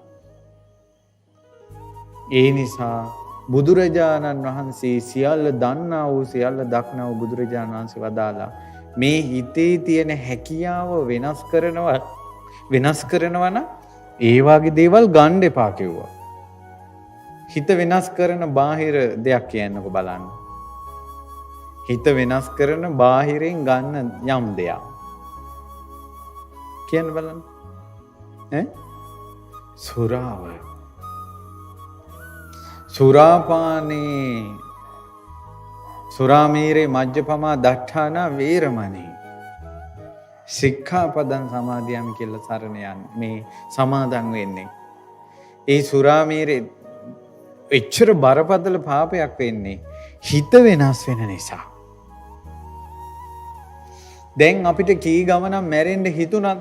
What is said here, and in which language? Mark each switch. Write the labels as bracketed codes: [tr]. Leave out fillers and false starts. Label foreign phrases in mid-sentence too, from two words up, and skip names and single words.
[si] ඒ නිසා බුදුරජාණන් වහන්සේ සියල්ල දන්නා වූ සියල්ල දක්නා වූ බුදුරජාණන් වහන්සේ වදාලා මේ හිතේ තියෙන හැකියාව වෙනස් කරනවා නම් ඒ වගේ දේවල් ගන්න එපා කිව්වා. හිත වෙනස් කරන බාහිර දෙයක් කියන්නකො බලන්න. හිත වෙනස් කරන බාහිරෙන් ගන්න යම් දෙයක්. කියන්න බලන්න. සුරාව. [pi] සුරාපානේ සුරාමීරේ මජ්ජපමා දට්ඨානා වේරමණී සික්ඛාපදං සමාදියාමි [si] කියලා සරණ යන්නේ මේ සමාදන් වෙන්නේ. ඒ සුරාමේරේ එච්චර බරපතල පාපයක් වෙන්නේ හිත වෙනස් වෙන නිසා. දැන් අපිට කී ගමනක් මැරෙන්න හිතුණාද?